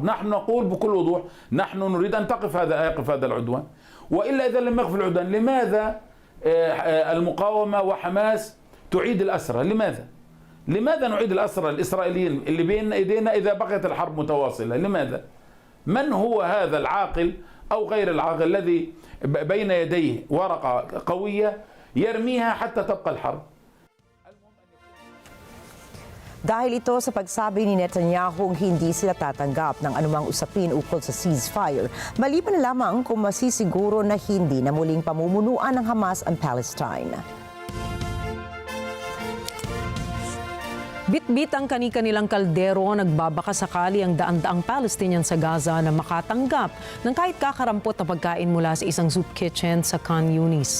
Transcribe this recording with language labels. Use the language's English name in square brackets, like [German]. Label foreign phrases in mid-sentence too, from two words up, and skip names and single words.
[Arabic] نحن نقول بكل وضوح نحن نريد أن يقف هذا العدوان، وإلا إذا لم يقف العدوان لماذا المقاومة وحماس تعيد الأسرى؟ لماذا نعيد الأسرى الإسرائيليين اللي بين أيدينا إذا بقيت الحرب متواصلة؟ لماذا؟ من هو هذا العاقل أو غير العاقل الذي بين يديه ورقة قوية يرميها حتى تبقى الحرب؟ [Filipino] Dahil ito sa pagsabi ni Netanyahu hindi sila tatanggap ng anumang usapin ukol sa ceasefire, maliban na lamang kung masisiguro na hindi na muling pamumunuan ng Hamas ang Palestine. Bitbit ang kani-kanilang kaldero, nagbabaka sakali ang daan-daang Palestinian sa Gaza na makatanggap ng kahit kakarampot na pagkain mula sa isang [English] soup kitchen [Filipino] sa Khan Yunis.